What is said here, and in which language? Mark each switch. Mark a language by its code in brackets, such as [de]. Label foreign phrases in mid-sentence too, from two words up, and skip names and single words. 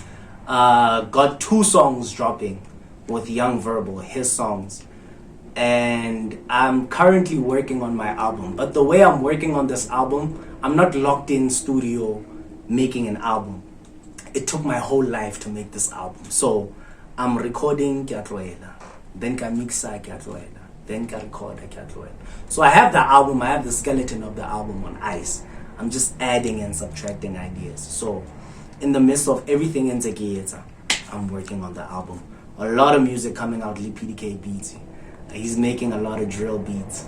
[en] Got 2 songs dropping with Young Verbal, his songs. And I'm currently working on my album. But the way I'm working on this album, I'm not locked in studio making an album. It took my whole life to make this album. So I'm recording Kiatloela, then [st] ka mixa Kiatloela, [en] then [st] ka record Kiatloela. [en] So I have the album, I have the skeleton of the album on ice. I'm just adding and subtracting ideas. So in the midst of everything in Zekieta, I'm working on the album. A lot of music coming out, PDK beats. He's making a lot of drill beats.